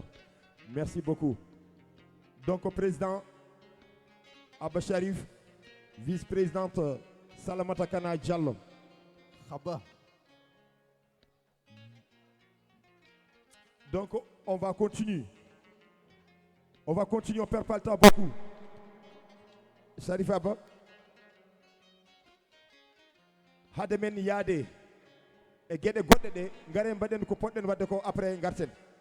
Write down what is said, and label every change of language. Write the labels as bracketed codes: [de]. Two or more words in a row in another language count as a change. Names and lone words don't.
[fr] Merci beaucoup. Donc, au président Abba Sharif, vice-présidente Salamata Kana Diallo. Khaba. Donc, on va continuer. On va continuer, on perd pas le temps beaucoup. Sharif Abba. [ff] Hade men yaade e gueɗe goɗɗe ɗe ngare mbaɗen ko poɗɗen wadde ko après garten.